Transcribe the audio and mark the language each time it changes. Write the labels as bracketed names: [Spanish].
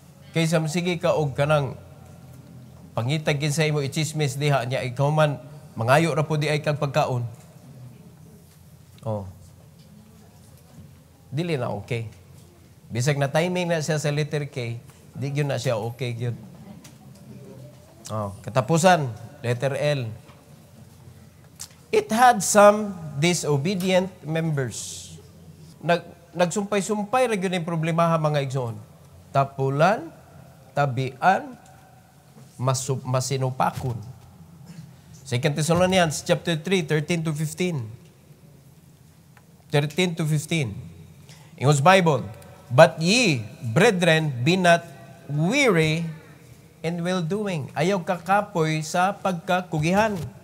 [Cebuano] Kaysa sige ka og kanang pangitag sa imo ichismis diha niya, ikaw man, mangayo ra po di ay kag pagkaon. Dili na okay. Bisag na timing na siya sa letter K, di yun na siya okay yun. Katapusan, letter L. [English] It had some disobedient members. [Cebuano] Nagsumpay-sumpay ra gyud ang problema mga igsoon. Tapulan, tabian, masinupakon. [English] 2 Thessalonians chapter 3, 13 to 15. 13 to 15. Ingos Bible, but ye, brethren, be not weary in well-doing. [Cebuano] Ayaw kakapoy sa pagkakugihan.